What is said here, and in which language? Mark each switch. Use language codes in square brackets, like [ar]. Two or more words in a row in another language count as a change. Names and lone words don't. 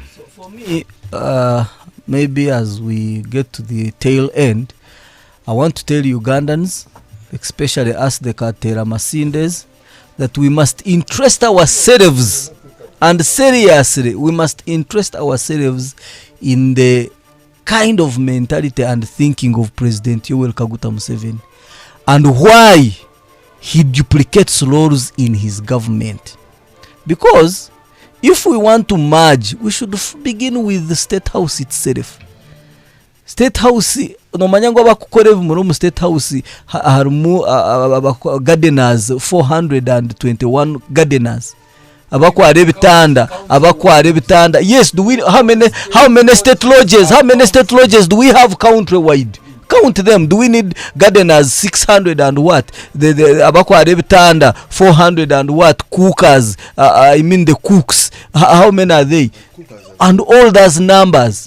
[en] So for me, maybe as we get to the tail end, I want to tell Ugandans, especially us the Katera Masindes, that we must interest ourselves, and seriously, we must interest ourselves in the kind of mentality and thinking of President Yoweri Kaguta Museveni and why he duplicates roles in his government. Because if we want to merge, we should begin with the State House itself. [nyo] State House, no manyango abakukore mu State House harimu gardeners 421 gardeners. Abakware bitanda. [en] Yes, do we how many state lodges? How many state lodges do we have countrywide? Count them. Do we need gardeners 600 and what? The [nyo] abakware bitanda [en] 400 and what? Cookers. I mean the cooks. How many are they? And all those numbers.